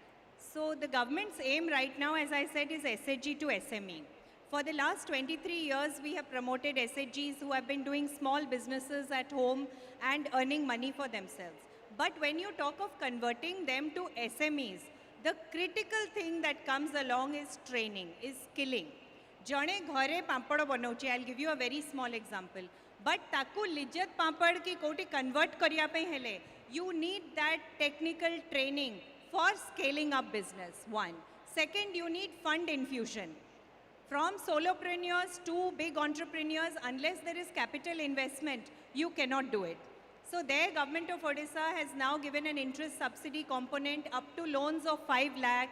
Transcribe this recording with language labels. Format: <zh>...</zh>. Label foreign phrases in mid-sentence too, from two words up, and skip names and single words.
<en>So the government's aim right now, as I said, is SHG to SME. For the last 23 years, we have promoted SHGs who have been doing small businesses at home and earning money for themselves. But when you talk of converting them to SMEs, the critical thing that comes along is training, is skilling.</en> <or>ଜଣେ ଘରେ ପାପଡ଼ ବନାଉଁ,</or> <en>I'll give you a very small example.</en> <or>But ତାକୁ ଲିଜ୍ଜତ ପାପଡ଼ କି କୋଟି convert କରିଆ ପେ ହେଲେ,</or> <en>you need that technical training for scaling up business, one. Second, you need fund infusion. From solopreneurs to big entrepreneurs, unless there is capital investment, you cannot do it. So there, Government of Odisha has now given an interest subsidy component up to loans of 5 lakhs.</en>